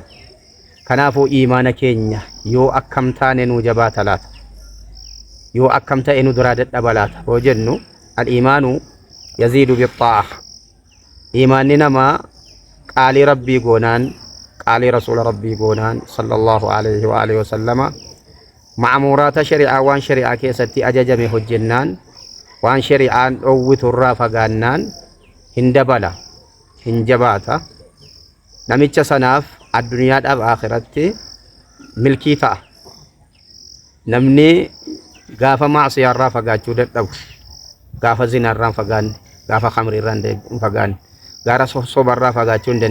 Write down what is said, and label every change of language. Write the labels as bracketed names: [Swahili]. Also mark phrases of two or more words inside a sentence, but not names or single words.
[Oromo] kanaafuu iimaana keenya yoo akkam taane nu jabaata laata? yoo akkam ta'e nu duraa dadhaba laata? yoo jennu [Arabic] الإيمان يزيد بالطاعة. [Oromo] iimaanni namaa qaalii rabbii goonaan, qaalii rasuula rabbii goonaan [Arabic] صلى الله عليه وعلى آله وسلم مأمورات الشريعة, [Oromo] waan shari'aa keessatti ajajame hojjennaan, waan shari'aan dhowwiturraa fagaannaan hin dabala, hin jabaata. namicha sanaaf addunyaadhaaf akhiratti milkii ta'a. namni gaafa maasiyaarraa fagaachuu dadhabu, gaafa zinaarraa fagaanne, gaafa khamriirraa hin fagaanne, gaara sobarraa fagaachuu hin